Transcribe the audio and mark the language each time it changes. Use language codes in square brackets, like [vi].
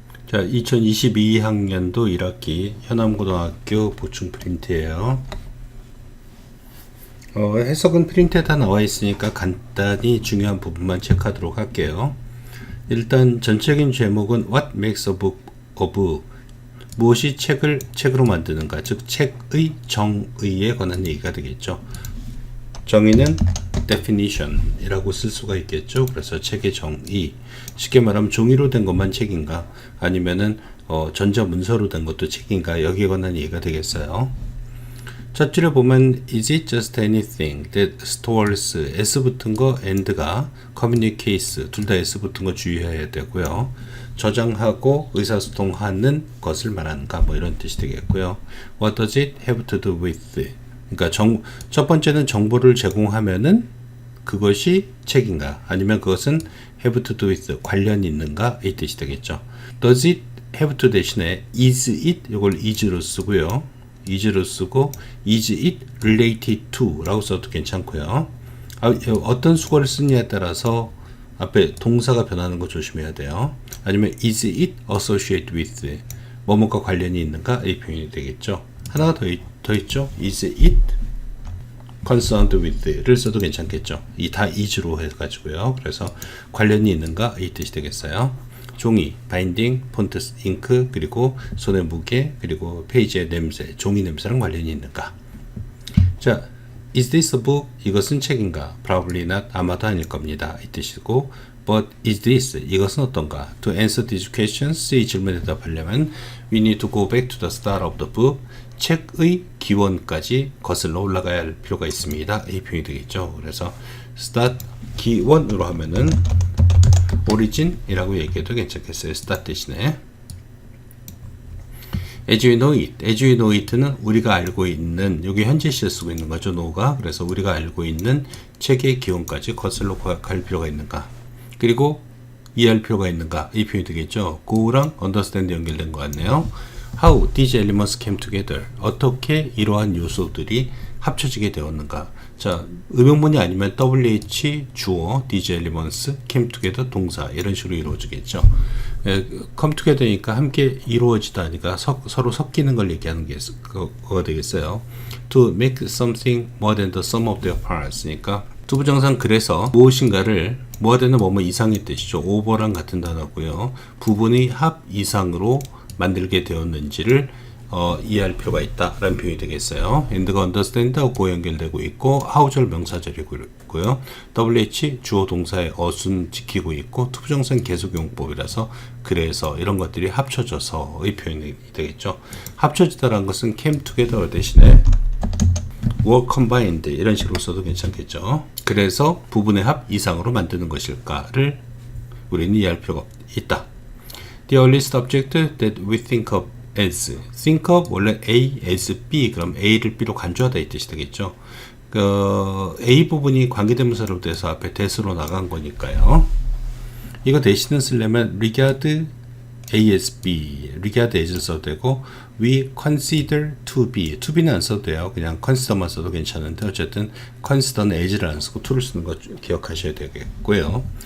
[ko] 자, 2022학년도 1학기 현암고등학교 보충 프린트예요. 해석은 프린트에 다 나와 있으니까 간단히 중요한 부분만 체크하도록 할게요. 일단 전체적인 제목은 [en] What makes a book a book? [ko] 무엇이 책을 책으로 만드는가? 즉 책의 정의에 관한 얘기가 되겠죠. 정의는 definition 이라고 쓸 수가 있겠죠. 그래서 책의 정의, 쉽게 말하면 종이로 된 것만 책인가, 아니면은 전자문서로 된 것도 책인가, 여기에 관한 얘기가 되겠어요. 첫 줄에 보면 [en] is it just anything that stores, [ko] s 붙은 거 and가 communicates, 둘 다 s 붙은 거 주의해야 되고요. 저장하고 의사소통하는 것을 말하는가, 뭐 이런 뜻이 되겠고요. [en] What does it have to do with? [ko] 그러니까 첫 번째는 정보를 제공하면은 그것이 책인가, 아니면 그것은 [en] have to do with, [ko] 관련이 있는가, 이 뜻이 되겠죠. [en] does it have to [ko] 대신에 [en] is it, [ko] 이걸 is로 쓰고요. is로 쓰고 [en] is it related to [ko] 라고 써도 괜찮고요. 어떤 수거를 쓰느냐에 따라서 앞에 동사가 변하는 거 조심해야 돼요. 아니면 [en] is it associated with, [ko] 뭐뭐과 관련이 있는가, 이 표현이 되겠죠. 하나가 더 있죠. [en] is it concerned with를 [ko] 써도 괜찮겠죠. 이 다 is로 해가지고요. 그래서 관련이 있는가, 이 뜻이 되겠어요. 종이, 바인딩, 폰트, 잉크, 그리고 손의 무게, 그리고 페이지의 냄새, 종이 냄새랑 관련이 있는가. [en] 자, is this a book? [ko] 이것은 책인가? [en] Probably not, [ko] 아마도 아닐 겁니다, 이 뜻이고, [en] but is this? [ko] 이것은 어떤가? [en] To answer these questions, [ko] 이 질문에 대답하려면 [en] we need to go back to the start of the book. [ko] 책의 기원까지 거슬러 올라가야 할 필요가 있습니다, 이 표현이 되겠죠. 그래서 start 기원으로 하면은 오리진이라고 얘기해도 괜찮겠어요. start 대신에 [en] as we know it, as we know it [ko] 는 우리가 알고 있는, 여기 현재 시에 쓰고 있는 거죠, know가. 그래서 우리가 알고 있는 책의 기원까지 거슬러 갈 필요가 있는가, 그리고 이해할 필요가 있는가, 이 표현이 되겠죠. go랑 understand 연결된 것 같네요. [en] How these elements came together, [ko] 어떻게 이러한 요소들이 합쳐지게 되었는가. 자, 의명문이 아니면 WH 주어, [en] these elements came together [ko] 동사, 이런 식으로 이루어지겠죠. come together니까 함께 이루어지다니까 서로 섞이는 걸 얘기하는 게 그거가 되겠어요. [en] To make something more than the sum of their parts, [ko] 그러니까 투부정상 그래서 무엇인가를 [en] more than은 [ko] 뭐뭐 이상의 뜻이죠. over랑 같은 단어고요. 부분의 합 이상으로 만들게 되었는지를 이해할 필요가 있다라는 표현이 되겠어요. and가 understand하고 연결되고 있고, how절 명사절이고 있고요. wh 주어 동사의 어순 지키고 있고, 투부정상 계속용법이라서 그래서 이런 것들이 합쳐져서 이 표현이 되겠죠. 합쳐지다라는 것은 [en] came together [ko] 대신에 [en] were combined [ko] 이런 식으로 써도 괜찮겠죠. 그래서 부분의 합 이상으로 만드는 것일까를 우리는 이해할 필요가 있다. [en] The earliest object that we think of as, think of [ko] 원래 [en] A as B, [ko] 그럼 A를 B로 간주하다 이 뜻이 되겠죠. A 부분이 관계대명사로 돼서 앞에 that으로 나간 거니까요. 이거 대신은 쓰려면 [en] regard A as B, [ko] regard as를 써도 되고, [en] we consider to be [ko] 는 안 써도 돼요. 그냥 consider만 써도 괜찮은데, 어쨌든 consider는 as를 안 쓰고 to를 쓰는 거 기억하셔야 되겠고요.